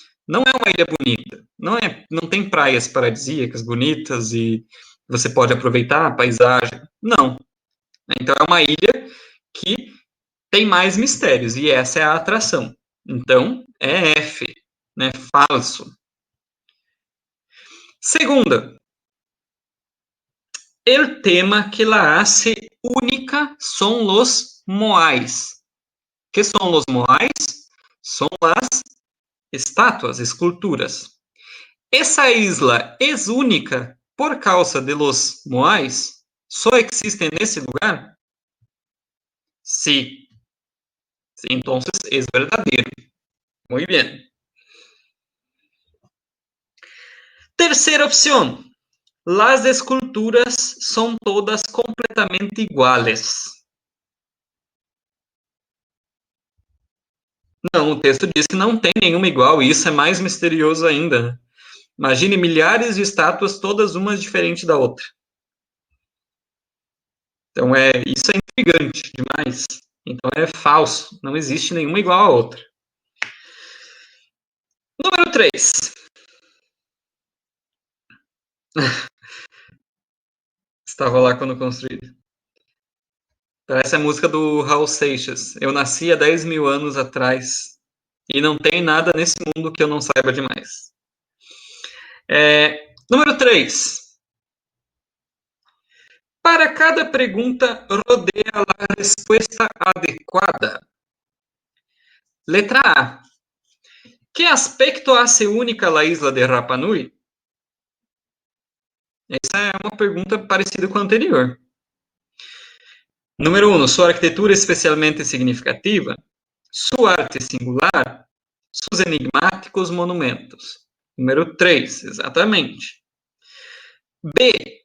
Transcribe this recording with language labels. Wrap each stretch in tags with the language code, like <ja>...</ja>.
<pt>Não é uma ilha bonita, não tem praias paradisíacas bonitas e você pode aproveitar a paisagem. Não. Então é uma ilha que tem mais mistérios e essa é a atração. Então é F, né? Falso.</pt> <es>Segunda, el tema que la hace única son los moais. ¿Qué son los moais? Son las estatuas, esculturas.</es> <pt>Essa isla es única por causa de los moais? Só existe nesse lugar? Sí.</pt> <es>Entonces es verdadero. Muy bien.</es> <pt>Terceira opção.</pt> <es>Las esculturas son todas completamente iguales.</es> <pt>Não, o texto diz que não tem nenhuma igual, e isso é mais misterioso ainda. Imagine milhares de estátuas, todas uma diferente da outra. Então, isso é intrigante demais. Então, é falso. Não existe nenhuma igual à outra. Número 3. Estava lá quando construído. Parece a música do Raul Seixas. Eu nasci há 10 mil anos atrás e não tem nada nesse mundo que eu não saiba demais. Número 3. Para cada pergunta, rodeia a resposta adequada. Letra A.</pt> <es>Que aspecto hace única a isla de Rapa Nui?</es> <pt>Essa é uma pergunta parecida com a anterior. Número 1. Sua arquitetura é especialmente significativa? Sua arte singular? Seus enigmáticos monumentos? Número 3. Exatamente. B.</pt>